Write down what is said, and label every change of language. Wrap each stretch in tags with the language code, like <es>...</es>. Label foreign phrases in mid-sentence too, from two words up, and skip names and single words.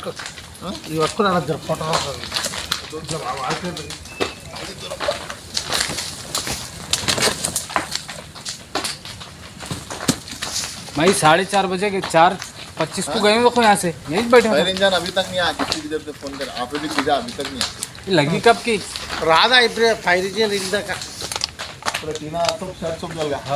<hi>भाई 4:30 बजे के 4:25 को गए देखो यहाँ से यहीं बैठे</hi> <en>fire engine</en> <hi>अभी तक नहीं आया। कितनी देर से फोन कर आप भी कीजिए अभी तक नहीं आया। लगी कब की</hi> <te>రాదా ఇప్పుడు</te> <en>fire engine</en> <te>ఇందాక</te> <hi>पूरा टीना सब शर्ट सब जल गया।</hi>